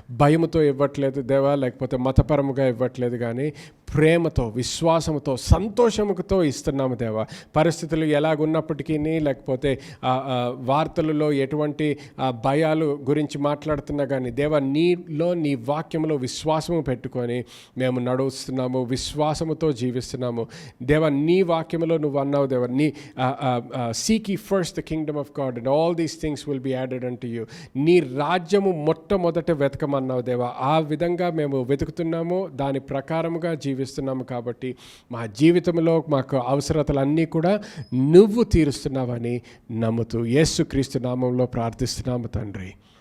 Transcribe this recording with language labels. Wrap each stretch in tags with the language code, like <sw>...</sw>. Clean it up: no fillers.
<te>భయముతో ఇవ్వట్లేదు దేవా, లేకపోతే మతపరముగా ఇవ్వట్లేదు, కానీ ప్రేమతో, విశ్వాసంతో, సంతోషముతో ఇస్తున్నాము దేవా. పరిస్థితులు ఎలాగున్నప్పటికీ, లేకపోతే వార్తలలో ఎటువంటి భయాలు గురించి మాట్లాడుతున్నా కానీ దేవా, నీలో, నీ వాక్యంలో విశ్వాసము పెట్టుకొని మేము నడుస్తున్నాము, విశ్వాసముతో జీవిస్తున్నాము దేవా. నీ వాక్యములో నువ్వు అన్నావు దేవా, నీ</te> <en>Seek ye first the kingdom of God and all these things will be added unto you.</en> <te>నీ రాజ్యము మొట్టమొదట వెతకమన్నావు దేవా. ఆ విధంగా మేము వెతుకుతున్నాము, దాని ప్రకారముగా జీవిస్తున్నాము. కాబట్టి మా జీవితంలో మాకు అవసరతలన్నీ కూడా నువ్వు తీరుస్తున్నావని నమ్ముతూ యేసుక్రీస్తు నామంలో ప్రార్థిస్తున్నాము తండ్రి.</te>